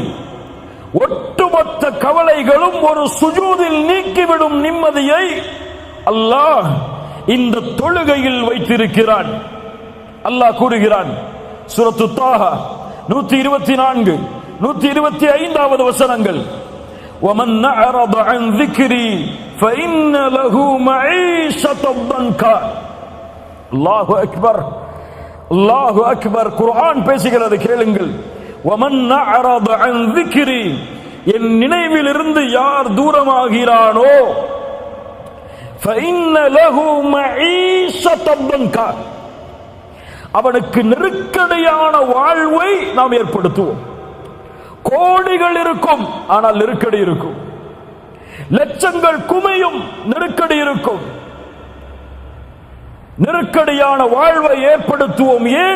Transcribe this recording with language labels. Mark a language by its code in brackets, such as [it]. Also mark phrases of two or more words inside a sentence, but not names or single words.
[ta] ஒட்டுமொத்த கவலைகளும் ஒரு சுஜூதில் நீக்கிவிடும் நிம்மதியை அல்லாஹ் இந்த தொழுகையில் வைத்திருக்கிறான். அல்லாஹ் கூறுகிறான், சூரத்து தாஹா 124, 125 வசனங்கள், [ar] وَمَنْ أَعْرَضَ عَنْ ذِكْرِي فَإِنَّ لَهُ مَعِيشَةً ضَنْكًا. [ta] அல்லாஹு அக்பர், அல்லாஹு அக்பர். குர்ஆன் பேசுகிறது, கேளுங்கள். [ar] وَمَنْ أَعْرَضَ عَنْ ذِكْرِي, [ta] என் நினைவிலிருந்து யார் தூரமாகிறானோ, [ar] فَإِنَّ لَهُ مَعِيشَةً ضَنْكًا, [ta] அவனுக்கு நெருக்கடியான வாழ்வை நாம் ஏற்படுத்துவோம். கோடிகள் இருக்கும், ஆனால் நெருக்கடி இருக்கும். லட்சங்கள் குமையும், நெருக்கடி இருக்கும். நெருக்கடியான வாழ்வை ஏற்படுத்துவோம். ஏன்?